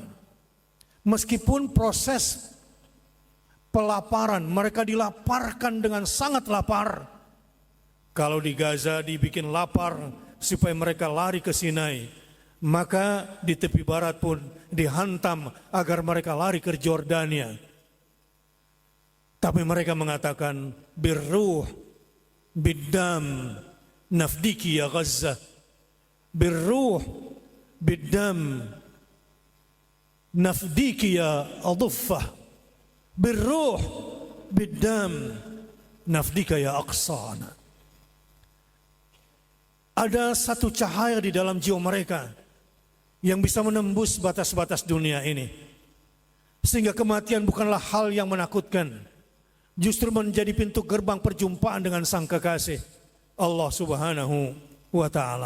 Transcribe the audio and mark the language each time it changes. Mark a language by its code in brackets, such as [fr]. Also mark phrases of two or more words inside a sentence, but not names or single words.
[id] Meskipun proses pelaparan, mereka dilaparkan dengan sangat lapar. Kalau di Gaza dibikin lapar supaya mereka lari ke Sinai, maka di tepi barat pun dihantam agar mereka lari ke Jordania. Tapi mereka mengatakan, [ar] بالروح بالدم نفديك يا غزة بالروح بالدم نفديك يا الضفة بالروح بالدم نفديك يا أقصانا. [id] Ada satu cahaya di dalam jiwa mereka yang bisa menembus batas-batas dunia ini, sehingga kematian bukanlah hal yang menakutkan, justru menjadi pintu gerbang perjumpaan dengan Sang Kekasih Allah [ar] سبحانه وتعالى.